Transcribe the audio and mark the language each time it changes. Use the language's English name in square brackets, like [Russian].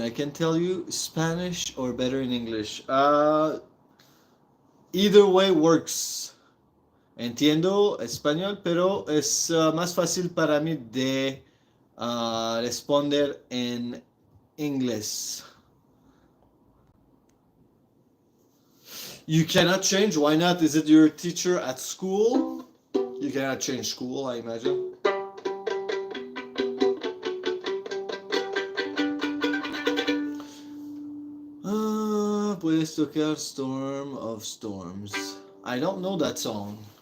[English] I can tell you Spanish or better in English. Either way works. [Spanish] Entiendo español, pero es más fácil para mí de responder en inglés. [English] You cannot change. Why not? Is it your teacher at school? You cannot change school, I imagine. [Spanish] Puedes tocar [English] Storm of Storms. I don't know that song.